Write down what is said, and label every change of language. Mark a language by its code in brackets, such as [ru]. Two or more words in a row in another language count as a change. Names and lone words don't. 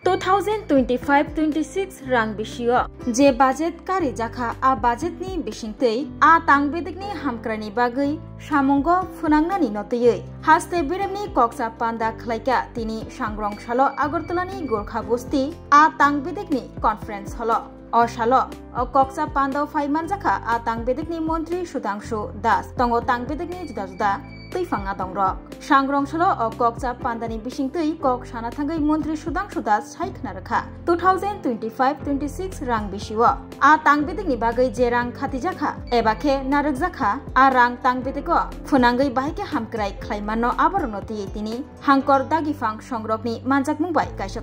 [trp] 2025-26 rang bisio je budget kari jakha a budget ni bisingtei a tangbedikni hamkrani bagai samungo phunangnani notiyei haste biremni koksa panda khlaika tini sangrong salo agartolani gorkha bosti a tangbedikni conference holo o salo o koksa panda faiman jakha a tangbedikni montri Sudhanshu Das tongo tangbedikni juda juda tৈফাঙ্গা দংর সাংগ্রং সলো ও koksa pandani bisingtei kok sana thangai montri Sudhanshu Das saikna rakha 2025-26 rang bisio a tangbedikni bagai je rang khatijaka ebakhe narakjaka a rang tangbediko phunangai bahike hamkrai khlaimano abaronoti tini hangkor dagifang songrokni manjak mungbai kaisa